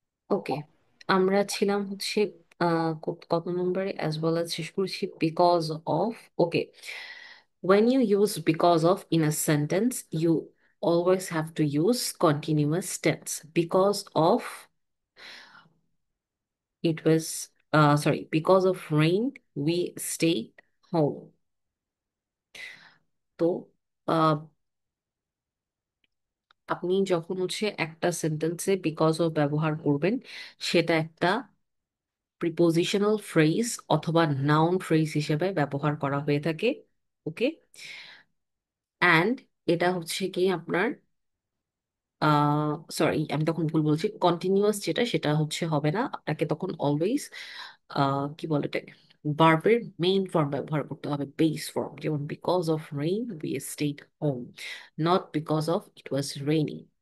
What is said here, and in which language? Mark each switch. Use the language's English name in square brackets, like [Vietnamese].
[Bangla] ওকে, আমরা ছিলাম হচ্ছে কত নম্বরে, অ্যাজ ওয়েল অ্যাজ শেষ করেছি because of. [English] Okay, when you use because of in a sentence, you always have to use continuous tense. Because of it was, sorry, because of rain, we stayed home. [Bangla] তো আহ, আপনি যখন হচ্ছে একটা সেন্টেন্সে because of ব্যবহার করবেন, সেটা একটা প্রিপোজিশনাল ফ্রেজ অথবা নাউন ফ্রেজ হিসেবে ব্যবহার করা হয়ে থাকে। ওকে, অ্যান্ড এটা হচ্ছে কি আপনার, সরি আমি তখন ভুল বলছি, কন্টিনিউয়াস যেটা সেটা হচ্ছে হবে না, আপনাকে তখন অলওয়েজ কি বলে এটাকে, ভার্বের মেইন ফর্ম ব্যবহার করতে হবে, বেস ফর্ম, যেমন [English] Because of rain we stayed home, not because of it was raining.